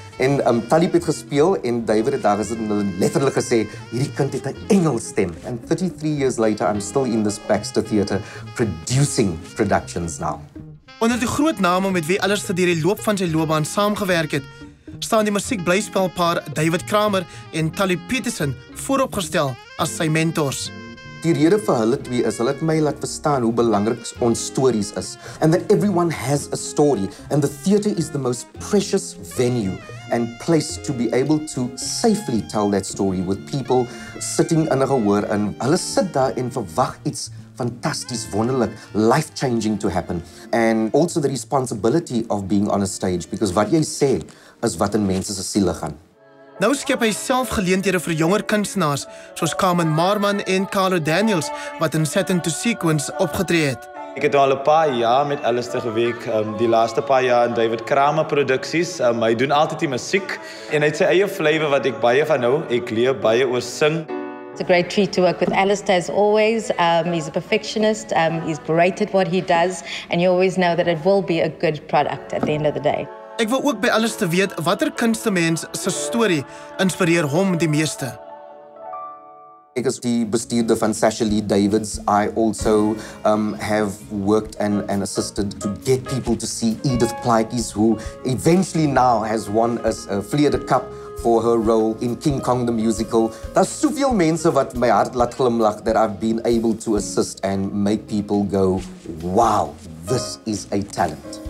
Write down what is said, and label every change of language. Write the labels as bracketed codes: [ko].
[af] En Tally het gespeel en David het daar letterlik gesê hierdie kind het 'n engelstem. [en] And 33 years later I'm still in this Baxter Theatre producing productions now. [af] Onder die groot name met wie Alistair deur die loop van sy loopbaan saamgewerk het, staan die musiekblyspelpaar David Kramer en Tally Peterson vooropgestel as sy mentors. Die rede vir hulle twee is, hulle het my laat verstaan hoe belangrik ons stories is [en] and that everyone has a story and the theatre is the most precious venue and place to be able to safely tell that story with people sitting in [af] 'n gehoor en hulle sit daar en verwag iets fantasties, wonderlik, [en] life-changing to happen. And also the responsibility of being on a stage, because [af] wat jy sê is wat in mense se siele gaan. Nou skep hy self geleenthede vir jonger kunstenaars, soos Carmen Marman en Carlo Daniels, wat in Satins to Sequence opgetree het. Ek het al 'n paar jaar met Alistair gewerk, die laaste paar jaar in David Kramer produksies. Hy doen altyd die musiek en hy het sy eie flavour wat ek baie van hou. Ek leer baie oor sing. [en] It's a great treat to work with Alistair as always. He's a perfectionist, he's great at what he does, and you always know that it will be a good product at the end of the day. [af] Ek wil ook by Alistair weet watter kunstemens se storie inspireer hom die meeste. Ek is die bestuurder van Sasha Lee Davids. [en] I also have worked and assisted to get people to see Edith Plaatjes, who eventually now has won a Vleerde Cup for her role in King Kong the musical. [af] Daar's soveel mense wat my hart laat glimlag [en] that I've been able to assist and make people go, wow, this is a talent.